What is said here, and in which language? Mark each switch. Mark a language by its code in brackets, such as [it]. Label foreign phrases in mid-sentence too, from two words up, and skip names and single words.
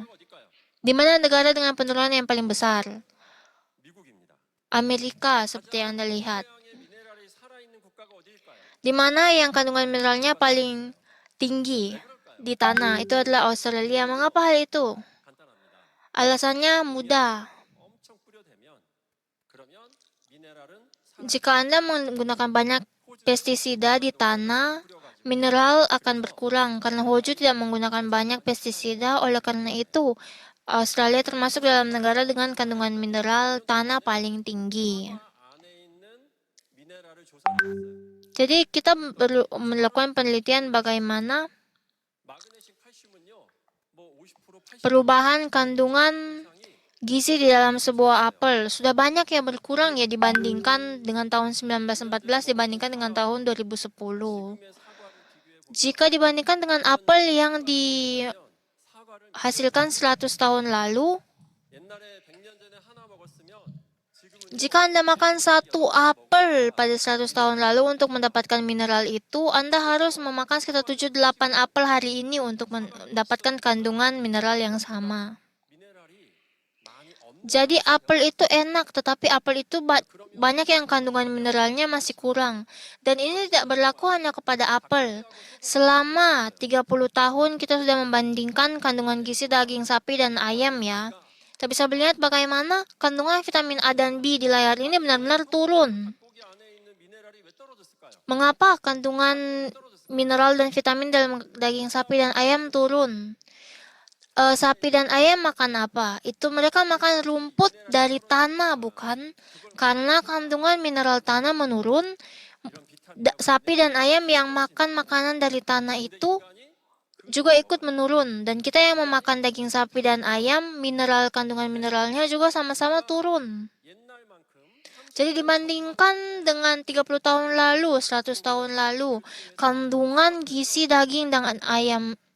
[ko] 어딜까요? [id] Di mana negara dengan penurunan yang paling besar? [ko] 미국입니다. [id] Amerika, seperti yang Anda lihat. [ko] 태양에 미네랄이 살아있는 국가가 어디일까요? [id] Di mana yang kandungan mineralnya paling tinggi di tanah? Itu adalah Australia. Mengapa hal itu? [ko] 간단합니다. [id] Alasannya mudah. [ko] 엄청 뿌려대면 그러면 미네랄은 [id] Jika Anda menggunakan banyak pestisida di tanah, mineral akan berkurang karena Hoju tidak menggunakan banyak pestisida. Oleh karena itu, Australia termasuk dalam negara dengan kandungan mineral tanah paling tinggi. [ko] 안에 있는 미네랄을 조사했어요. [id] Jadi kita perlu melakukan penelitian bagaimana [ko] 마그네슘, 칼슘은요, 뭐 50%, 80% [id] perubahan kandungan gizi di dalam sebuah apel sudah banyak yang berkurang ya dibandingkan dengan tahun 1914 dibandingkan dengan tahun 2010. [ko] 사과를 비교해 [id] Jika dibandingkan dengan apel yang [ko] 보면 사과를 [id] dihasilkan 100 tahun lalu, [ko] 옛날에 100년 전에 하나 먹었으면 지금은 [id] jika Anda makan satu apel pada 100 tahun lalu untuk mendapatkan mineral itu, Anda harus memakan sekitar 7-8 apel hari ini untuk mendapatkan kandungan mineral yang sama. [ko] 미네랄이 많이 없는 [id] Jadi apel itu enak, tetapi apel itu banyak yang kandungan mineralnya masih kurang. Dan ini tidak berlaku hanya kepada apel. Selama 30 tahun kita sudah membandingkan kandungan gizi daging sapi dan ayam ya. Kita bisa melihat bagaimana kandungan vitamin A dan B di layar ini benar-benar turun. [ko] 고기 안에 있는 미네랄이 왜 떨어졌을까요? [id] Mengapa kandungan mineral dan vitamin dalam daging sapi dan ayam turun? Sapi dan ayam makan apa? Itu mereka makan rumput dari tanah, bukan? Karena kandungan mineral tanah menurun, [ko] 이런 비타민 [id] sapi dan ayam yang makan makanan dari tanah itu juga ikut menurun. Dan kita yang memakan daging sapi dan ayam, kandungan mineralnya juga sama-sama turun. [ko] 옛날만큼 [id] Jadi dibandingkan dengan 30 tahun lalu, 100 tahun lalu, kandungan gizi daging dengan ayam